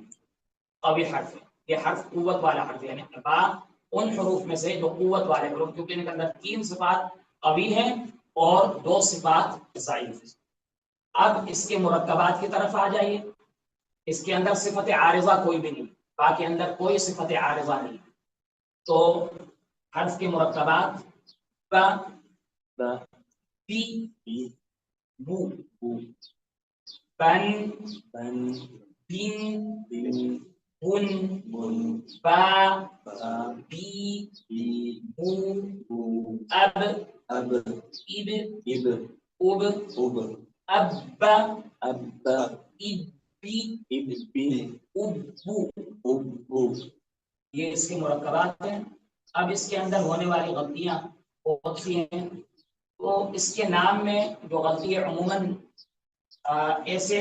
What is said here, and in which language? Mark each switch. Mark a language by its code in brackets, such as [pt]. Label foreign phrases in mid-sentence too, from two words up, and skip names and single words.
[ur] قوی حرف ہے، یہ حرف قوت والا حرف ہے، یعنی با ان حروف میں سے جو قوت والے حروف، کیونکہ ان کے اندر 3 صفات قوی ہیں اور 2 صفات ضعیف ہیں۔ اب اس کے مرکبات کی طرف آ جائیے، اس کے اندر صفت عارضہ کوئی بھی نہیں، با کے اندر کوئی صفت عارضہ نہیں، تو حرف کے مرکبات با، بی، بو، بن، بین، بن، با، بی، بو، اب، اب، اب، ابو، یہ اس کے مرکبات ہیں۔ اب اس کے اندر ہونے والی غلطیاں بہت سی ہیں، تو اس کے نام میں جو غلطی ہے عموماً ایسے